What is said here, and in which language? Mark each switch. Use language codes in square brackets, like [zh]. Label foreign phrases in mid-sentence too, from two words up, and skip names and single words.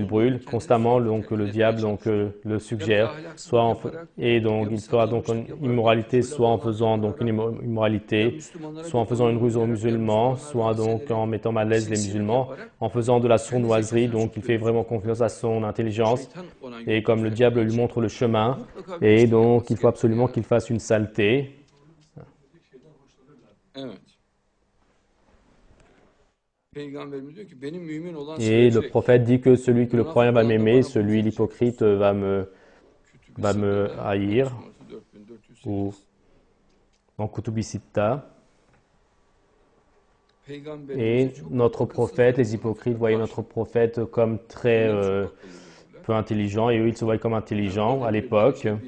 [fr] brûle constamment, donc le diable le suggère, et donc il fera donc une immoralité, soit en faisant donc une immoralité, soit en faisant une ruse aux musulmans, soit donc en mettant mal à l'aise les musulmans, en faisant de la sournoiserie, donc il fait vraiment confiance à son intelligence, et comme le diable lui montre le chemin, et donc il faut absolument qu'il fasse une saleté. [tr] Evet. Peygamberimiz diyor ki benim mümin olan [fr] Et le prophète dit que celui que le croyant va m'aimer, celui l'hypocrite va me haïr. Ou dans Kutubi Sitta. Et notre prophète, les hypocrites voyaient notre prophète comme très peu intelligent, et eux, ils se voyaient comme intelligents à l'époque.